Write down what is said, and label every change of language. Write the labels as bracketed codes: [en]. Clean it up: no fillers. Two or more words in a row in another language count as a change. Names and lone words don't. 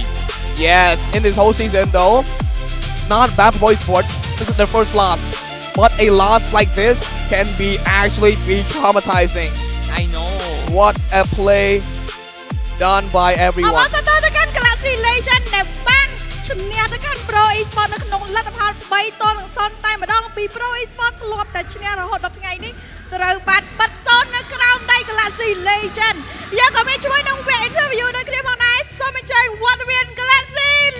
[en] Yes, in this whole season though, not bad for Pro Esports. This is their first loss. But a loss like this can actually be traumatizing. I know. What a play done by everyone. [km] Galaxy Legend ជំនះទៅកាន់ Pro Esports នៅក្នុងលទ្ធផល 3-0 តែម្ដងពី Pro Esports ធ្លាប់តែឈ្នះរហូតដល់ថ្ងៃនេះត្រូវបានបិទសូននៅក្រោមដៃ Galaxy Legend យើងក៏មានជួយនឹងវគ្គ interview នៅគ្នាផងដែរសូមអញ្ជើញវត្តមាន Galaxy